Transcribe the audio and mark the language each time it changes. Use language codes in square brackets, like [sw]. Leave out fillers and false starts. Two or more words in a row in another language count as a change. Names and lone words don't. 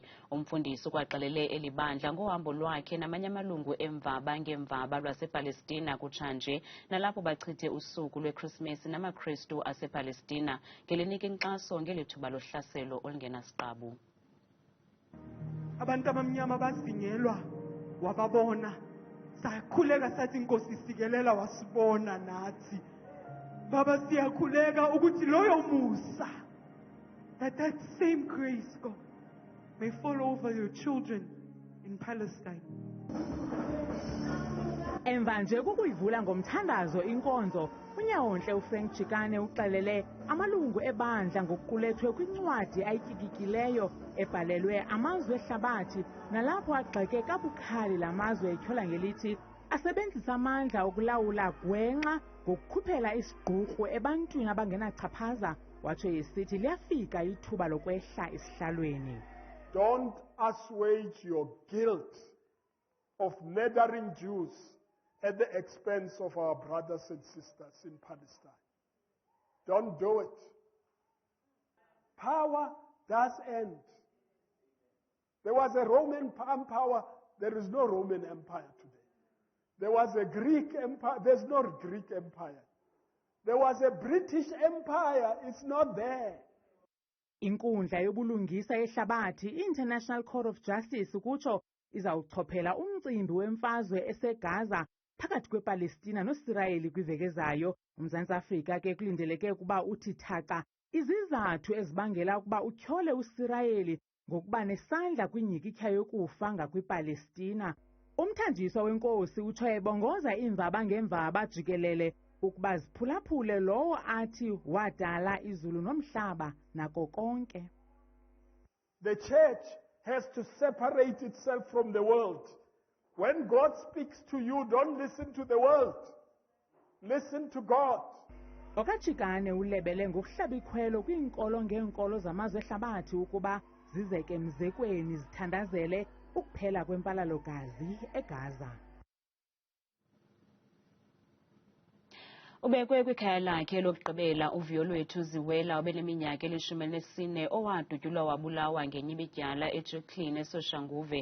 [xh] Umfundisi ukwaxelele eli bandla ngohambo lwakhe namanye amalungu emvaba ngemvaba lwasePalestina kutshanje nalapho bachithe usuku lweChristmas namaKristu asePalestina ngelinika inkxaso ngelithuba lohlaselo olungenasiqabu. Abantu abamnyama bazinyelwa wababona, sakhuleka sathi inkosi isikelela wasibona nathi. Baba siyakhuleka ukuthi loyo musa, [en] that same grace, God, may fall over your children in Palestine. [xh] Emva nje kukuyivula ngomthandazo inkonzo, unyawontle uChikane uxelele amalungu ebandla ngokuqulethwe kwincwadi ayityikikileyo ebhalelwe amazwe ehlabathi nalapho agxeke kabukhali lamazwe etyhola ngelithi asebenzisa amandla okulawula gwenxa ngokukhuphela isigqurhu ebantwini abangenachaphaza, watsho esithi liyafika ithuba lokwehla esihlalweni. [en] Don't assuage your guilt of murdering Jews at the expense of our brothers and sisters in Palestine. Don't do it. Power does end. There was a Roman Empire. There is no Roman Empire today. There was a Greek Empire. There's no Greek Empire. There was a British Empire. It's not there. [xh] Inkundla yobulungisa yehlabathi, [en] International Court of Justice, [xh] kutsho izawuchophela umcimbi wemfazwe eseGaza phakathi kwePalestina noSirayeli kwiveki ezayo. uMzantsi Afrika ke kulindeleke ukuba uthi thaca izizathu ezibangela ukuba utyhole uSirayeli ngokuba nesandla kwinyikitya yokufa ngakwiPalestina. Umthanjiswa wenkosi utsho ebongoza iimvaba ngemvaba jikelele ukuba ziphulaphule lowo athi wadala izulu nomhlaba nako konke. [en] The church has to separate itself from the world. When God speaks to you, don't listen to the world. Listen to God. [xh] Chikane ulebele ngokuhlaba ikhwelo kwiinkolo ngeenkolo zamazwe ehlabathi ukuba zizeke mzekweni zithandazele ukuphela kwempalalo-gazi eGaza. Ubekwe kwikhaya lakhe lokugqibela uVuyolwethu Ziwela obeneminyaka 14 owadutyulwa wabulawa ngenyibidyala eJucline eSoshanguve.